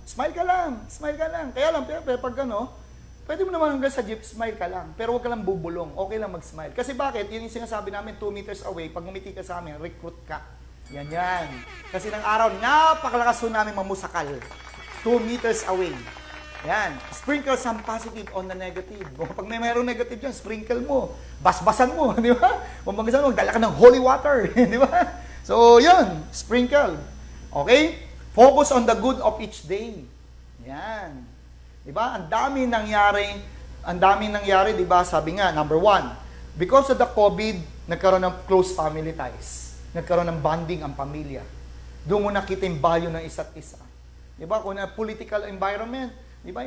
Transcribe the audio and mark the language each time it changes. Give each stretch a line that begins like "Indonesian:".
Filipino: Smile ka lang. Smile ka lang. Kaya lang, pero pag pwede mo naman hanggang sa jeep, smile ka lang. Pero huwag ka lang bubulong. Okay lang mag-smile. Kasi bakit? Yun yung sinasabi namin, 2 meters away, pag umiti ka sa amin, recruit ka. Yan. Kasi ng araw, napakalakas po namin mamusakal. 2 meters away. Yan.
English: Sprinkle some positive on the negative.
Filipino: Pag may mayroong negative dyan, sprinkle mo. Basbasan mo, di ba? Kung magasan mo, dala ka ng holy water, di ba? So, yun. Sprinkle. Okay?
English: Focus on the good of each day.
Filipino: Yan. Di ba? Ang daming nangyari, di ba? Sabi nga, number 1,
English: because of the COVID,
Filipino: nagkaroon ng close family ties. Nagkaroon ng bonding ang pamilya. Doon mo nakita yung value ng isa't isa. Di ba? Kung na political environment, di ba?